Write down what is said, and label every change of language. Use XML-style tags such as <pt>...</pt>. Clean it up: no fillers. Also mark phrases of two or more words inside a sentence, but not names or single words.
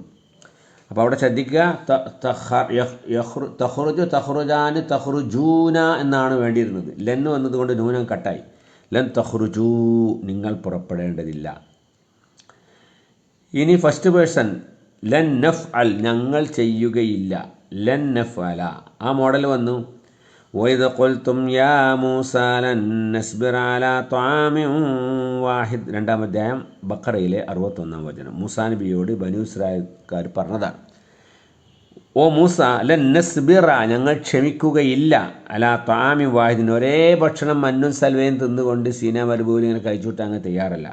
<ml>അപ്പോൾ അവിടെ ശ്രദ്ധിക്കുക,</ml> <ar>تخرج تخرجان تخرجون</ar> <ml>എന്നാണ് വേണ്ടിയിരുന്നത്. ലന്ന് വന്നതുകൊണ്ട് നൂനം കട്ടായി.</ml> <ar>لن تخرجوا</ar> <ml>നിങ്ങൾ പുറപ്പെടേണ്ടതില്ല. ഇനി</ml> <en>first person</en> <ar>لن نفعل</ar> <ml>ഞങ്ങൾ ചെയ്യുകയില്ല.</ml> <ar>لن نفعل</ar> <ml>ആ മോഡൽ വന്നു.</ml> <ar>وَإِذْ قُلْتُمْ يَا مُوسَى لَن نَّصْبِرَ عَلَى طَعَامٍ وَاحِدٍ</ar> <ml>2-ാം അധ്യായം ബഖറയിലെ 61-ാം വചനം. മൂസാ നബിയോട് ബനൂ ഇസ്രായേൽക്കാർ പറഞ്ഞതാണ്, ഓ മൂസ</ml> <ar>لن نصبر</ar> <ml>ഞങ്ങൾ ക്ഷമിക്കുകയില്ല</ml> <ar>على طعام واحد</ar> <ml>ഒരേ ഭക്ഷണം മന്നും സൽവയും തിന്നുകൊണ്ട് സീനാ മരുഭൂമിയിൽ ഇങ്ങനെ കഴിച്ചുവിട്ട് അങ്ങ് തയ്യാറല്ല.</ml>